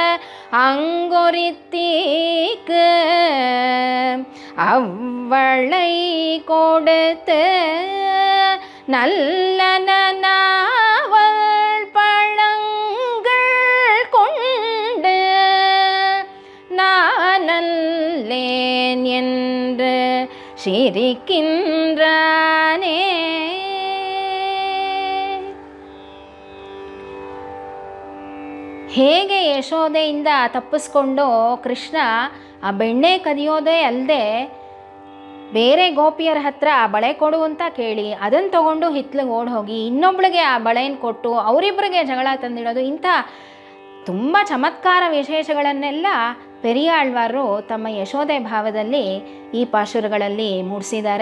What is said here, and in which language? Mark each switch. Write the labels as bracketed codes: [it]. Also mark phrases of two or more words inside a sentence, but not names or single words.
[ta] அங்கொருத்திக்கு அவ்வளை கொடுத்து நல்ல நாவல் பழங்கள் கொண்டு நானல்லேன் என்று சிரிக்கின்றானே. [kn] ಹೇಗೆ ಯಶೋದೆಯಿಂದ ತಪ್ಪಿಸ್ಕೊಂಡು ಕೃಷ್ಣ ಆ ಬೆಣ್ಣೆ ಕದಿಯೋದೇ ಅಲ್ಲದೆ ಬೇರೆ ಗೋಪಿಯರ ಹತ್ರ ಆ ಬಳೆ ಕೊಡು ಅಂತ ಕೇಳಿ ಅದನ್ನು ತಗೊಂಡು ಹಿತ್ಲಿಗೆ ಓಡಿ ಹೋಗಿ ಇನ್ನೊಬ್ಳಿಗೆ ಆ ಬಳೆಯನ್ನು ಕೊಟ್ಟು ಅವರಿಬ್ಬರಿಗೆ ಜಗಳ ತಂದಿಡೋದು, ಇಂಥ ತುಂಬ ಚಮತ್ಕಾರ ವಿಶೇಷಗಳನ್ನೆಲ್ಲ ಪೆರಿಯಾಳ್ವಾರು ತಮ್ಮ ಯಶೋದೆ ಭಾವದಲ್ಲಿ ಈ ಪಾಶುರಗಳಲ್ಲಿ ಮೂಡಿಸಿದ್ದಾರೆ.